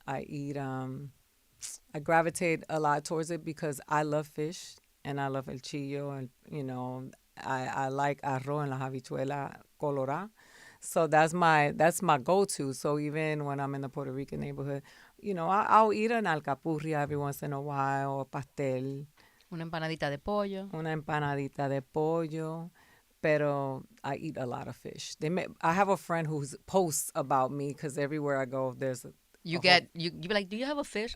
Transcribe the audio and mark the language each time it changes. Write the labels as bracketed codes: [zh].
[en] I eat. I gravitate a lot towards it because I love fish and I love [es] el chillo [en] and I like [es] arroz en la habichuela colorada. [en] So that's my go-to. So even when I'm in the Puerto Rican neighborhood, I'll eat an alcapurria every once in a while or pastel, [es] Una empanadita de pollo. una empanadita de pollo. Pero [en] I eat a lot of fish. I have a friend who posts about me because everywhere I go, there's You be like, do you have a fish?